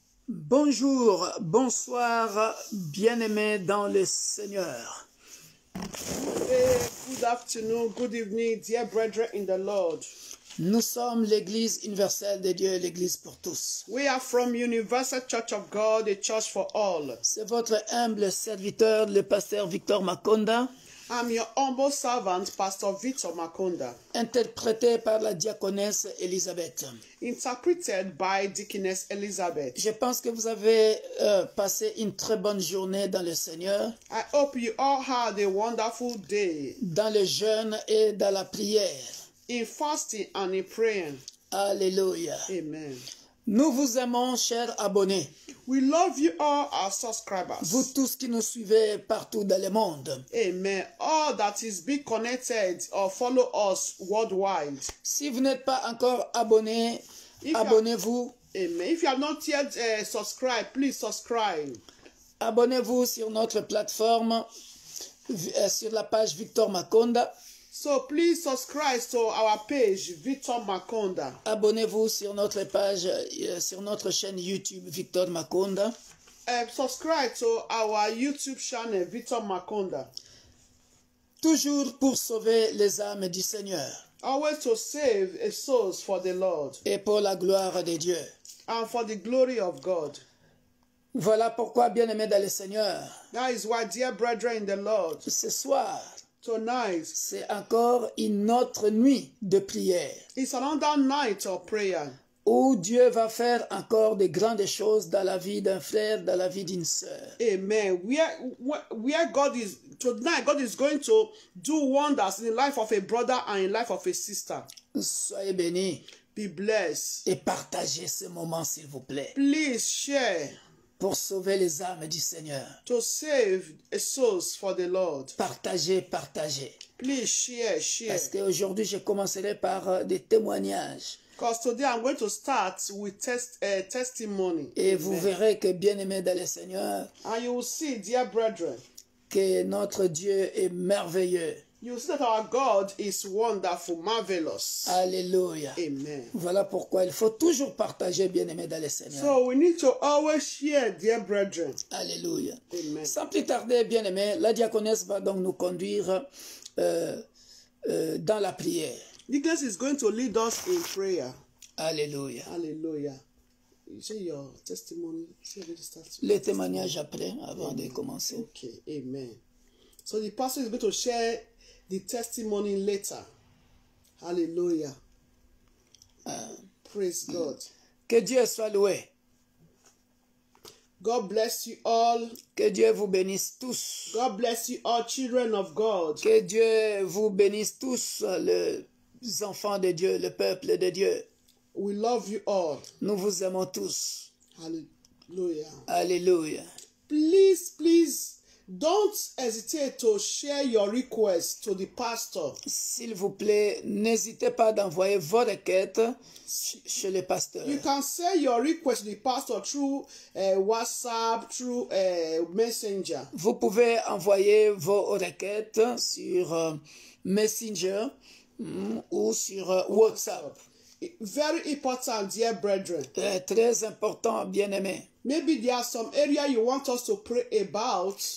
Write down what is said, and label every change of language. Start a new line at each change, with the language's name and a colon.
French: Bonjour, bonsoir, bien-aimés dans le Seigneur.
English: Good afternoon, good evening, dear brethren in the Lord.
French: Nous sommes l'Église universelle de Dieu, l'Église pour tous.
English: We are from Universal Church of God, a church for all.
French: C'est votre humble serviteur, le pasteur Victor Makonda,
English: I'm your humble servant, Pastor Victor Makonda,
French: interprété par la diaconesse Elisabeth.
English: interpreted by Deaconess Elizabeth.
French: Je pense que vous avez passé une très bonne journée dans le Seigneur,
English: I hope you all had a wonderful day
French: dans le jeûne et dans la prière.
English: in fasting and in praying.
French: Alléluia.
English: Amen.
French: Nous vous aimons, chers abonnés,
English: We love you all, our subscribers.
French: vous tous qui nous suivez partout dans le monde.
English: Amen. All that is be connected or follow us worldwide.
French: Si vous n'êtes pas encore abonné, abonnez-vous.
English: Amen. If you have not yet subscribed, please subscribe.
French: Abonnez-vous sur notre plateforme, sur la page Victor Makonda.
English: So please subscribe to our page, Victor Makonda.
French: Abonnez-vous sur notre page, sur notre chaîne YouTube Victor Makonda.
English: Subscribe to our YouTube channel, Victor Makonda.
French: Toujours pour sauver les âmes du Seigneur
English: Always to save a souls for the Lord
French: et pour la gloire de Dieu.
English: and for the glory of God.
French: Voilà pourquoi, bien-aimés dans le Seigneur,
English: That is why, dear brethren in the Lord,
French: ce soir,
English: tonight
French: c'est encore une autre nuit de prière
English: is another night of prayer
French: où Dieu va faire encore de grandes choses dans la vie d'un frère, dans la vie d'une sœur.
English: Amen. Where God is tonight, God is going to do wonders in the life of a brother and in the life of a sister.
French: Soyez bénis
English: Be blessed.
French: et partagez ce moment, s'il vous plaît,
English: Please share
French: pour sauver les âmes du Seigneur.
English: to save a souls for the Lord.
French: Partagez, partagez.
English: Please share.
French: Parce qu'aujourd'hui, je commencerai par des témoignages.
English: Because today I'm going to start with testimony.
French: Et vous
English: Amen.
French: verrez que, bien-aimés dans le Seigneur,
English: And you will see, dear brethren,
French: que notre Dieu est merveilleux.
English: you will see that our God is wonderful, marvelous.
French: Alléluia.
English: Amen.
French: Voilà pourquoi il faut toujours partager, bien-aimés dans le Seigneur.
English: So we need to always share, dear brethren.
French: Alléluia.
English: Amen.
French: Sans plus tarder, bien-aimés, la diaconesse va donc nous conduire dans la prière.
English: Nicholas is going to lead us in prayer.
French: Alléluia.
English: Hallelujah. You say your testimony. See already starts.
French: Les témoignages après, avant de commencer.
English: Okay. Amen. So the pastor is going to share the testimony later. Hallelujah. Praise God.
French: Que Dieu soit loué.
English: God bless you all.
French: Que Dieu vous bénisse tous.
English: God bless you all, children of God.
French: Que Dieu vous bénisse tous, les enfants de Dieu, le peuple de Dieu.
English: We love you all.
French: Nous vous aimons tous.
English: Hallelujah.
French: Alléluia.
English: Please, don't hesitate to share your request to the pastor.
French: S'il vous plaît, n'hésitez pas d'envoyer vos requêtes chez le pasteur.
English: You can send your request to the pastor through WhatsApp, through Messenger.
French: Vous pouvez envoyer vos requêtes sur Messenger ou sur WhatsApp.
English: Very important, dear brethren.
French: Très important, bien-aimé.
English: Maybe there are some area you want us to pray about.